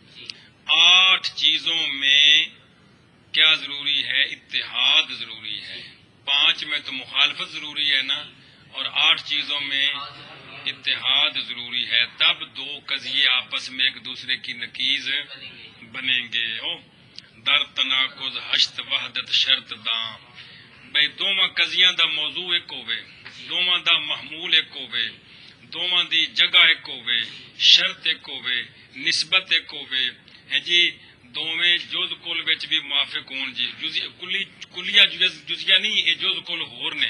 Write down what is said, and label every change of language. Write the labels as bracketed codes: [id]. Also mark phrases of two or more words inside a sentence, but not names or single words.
[ur] 8 چیزوں میں کیا ضروری ہے؟ اتحاد ضروری ہے. 5 میں تو مخالفت ضروری ہے نا، اور 8 چیزوں میں اتحاد ضروری ہے. تب 2 قضیے آپس میں ایک دوسرے کی نقیض بنیں گے. [fa] او در تناقض ہشت وحدت شرط داں، [pa] بھئی دوواں قضیاں دا موضوع ایک ہوئے، دوواں دا محمول ایک ہوئے، دوواں دی جگہ ایک ہوئے، شرط ایک ہوئے، نسبت ایک ہوئے ہے جی. دوویں جز کل وچ بھی موافق ہون جی. [ur] کلیہ جزیہ نہیں، [pa] یہ جز کل ہور نے.